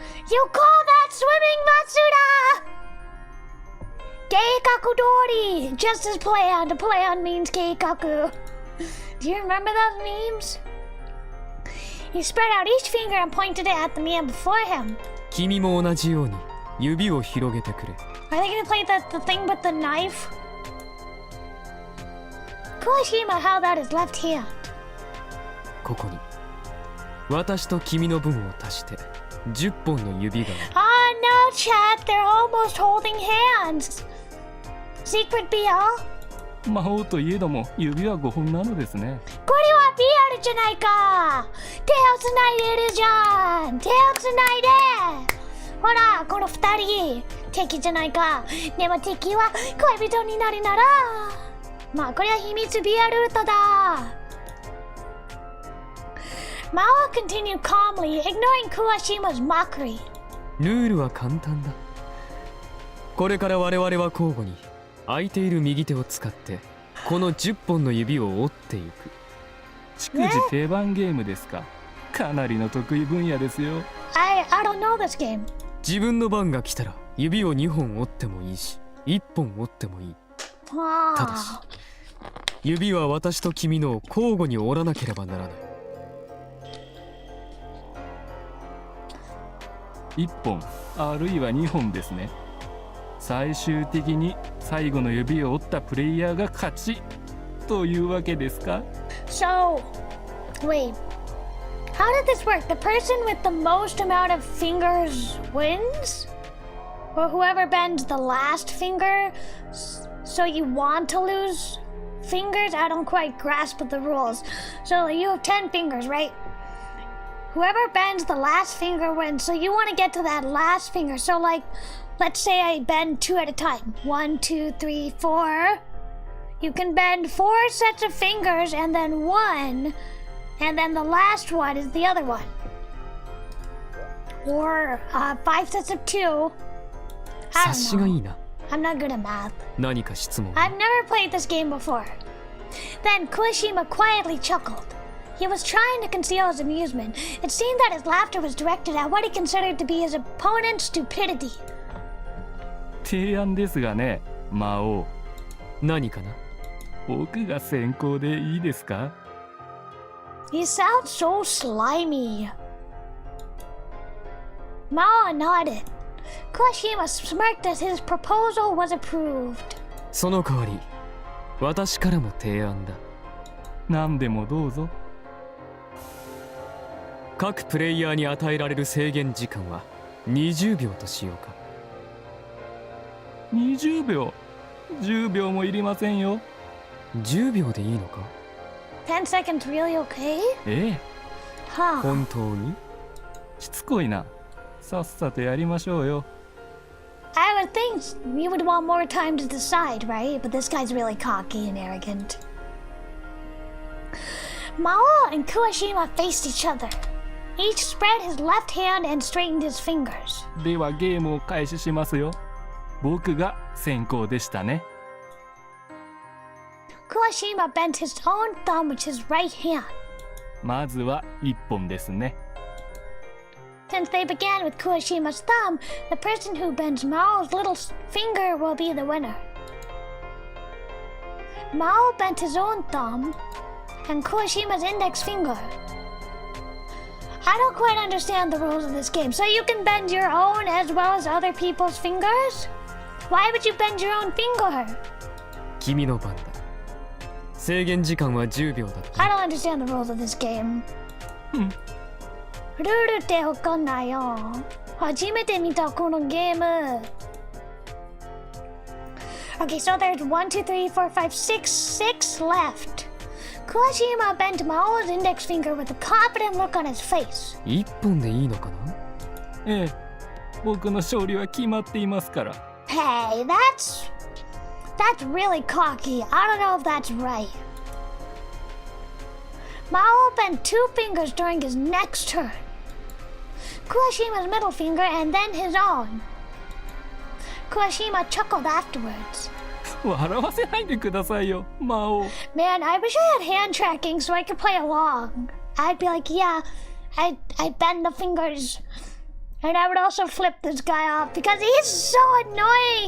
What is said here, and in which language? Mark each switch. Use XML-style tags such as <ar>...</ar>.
<en>You call that swimming, Matsuda?</en> <ja>計画通り!</ja> <en>Just as play on means 計画. Do you remember those memes? He spread out each finger and pointed it at the man before him.</en> <ja>君も同じように指を広げてくれ。</ja> <en>Are they gonna play the thing with the knife? Kawashima held out his left hand.</en> <ja>ここに私と君の分を足して 10本の指が</ja> <en>Oh no, chat, they're almost holding hands. Secret BL?</en> <ja>魔王といえども指は5本なのですね。これは BL じゃないか。手をつないでるじゃん。手をつないで。ほら、この2人敵じゃないか。でも敵は恋人になるなら、まあこれは秘密 BL ルートだ。</ja> <en>Maou continued calmly, ignoring Kuwashima's mockery.</en> <ja>ルールは簡単だ。これから我々は交互に空いている右手を使ってこの10本の指を折っていく。逐次定番ゲームですか。かなりの得意分野ですよ。</ja> <en>I don't know this game.</en> <ja>自分の番が来たら指を2本折ってもいいし1本折ってもいい。ただし指は私と君のを交互に折らなければならない。 1本あるいは2本ですね。最終的に最後の指を折ったプレイヤーが勝ちというわけですか。</ja> <en>So, wait. How did this work? The person with the most amount of fingers wins? Or whoever bends the last finger? So you want to lose fingers? I don't quite grasp the rules. So you have 10 fingers, right? Whoever bends the last finger wins. So you want to get to that last finger. So like, let's say I bend 2 at a time. 1, 2, 3, 4. You can bend 4 sets of fingers and then 1. And then the last one is the other one. Or 5 sets of 2.</en> <ja>察しがいいな。</ja> <en>I'm not good at math.</en> <ja>何か質問。</ja> <en>I've never played this game before. Then Kuwashima quietly chuckled. He was trying to conceal his amusement. It seemed that his laughter was directed at what he considered to be his opponent's stupidity.</en> <ja>提案ですがね、魔王。何かな。僕が先行でいいですか。</ja> <en>You sound so slimy. Maou nodded. Kuwashima smirked as his proposal was approved.</en> <ja>その代わり私からも提案だ。何でもどうぞ。各プレイヤーに与えられる制限時間は20秒としようか。 20秒10秒もいりませんよ。 10秒でいいのか。</ja> <en>10 seconds really okay?</en> <ja>ええ、 Huh. 本当に。しつこいな。さっさとやりましょうよ。</ja> <en>I would think you would want more time to decide, right? But this guy's really cocky and arrogant. Maou and Kuwashima faced each other. Each spread his left hand and straightened his fingers.</en> <ja>ではゲームを開始しますよ。僕が先行でしたね。</ja> <en>Kuwashima bent his own thumb with his right hand.</en> <ja>まずは1本ですね。</ja> <en>Since they began with Kuwashima's thumb, the person who bends Mao's little finger will be the winner. Mao bent his own thumb and Kuwashima's index finger. I don't quite understand the rules of this game. So you can bend your own as well as other people's fingers? Why would you bend your own finger?</en> <ja>君の番だ。制限時間は10秒だった。</ja> <en>I don't understand the rules of this game.</en> <ja>ルールってわかんないよ。初めて見たこのゲーム。</ja> <en>Okay, so there's 1, 2, 3, 4, 5, 6 left. Kuwashima bent Mao's index finger with a confident look on his face.</en> <ja>1本でいいのかな。ええ、僕の勝利は決まっていますから。</ja> <en>Hey, that's really cocky. I don't know if that's right. Mao bent 2 fingers during his next turn. Kuwashima's middle finger and then his own. Kuwashima chuckled afterwards.</en> <ja>笑わせないでくださいよ、魔王。</ja> <en>Man, I wish I had hand tracking so I could play along. I'd be like, yeah, I bend the fingers. And I would also flip this guy off because he's so annoying.</en>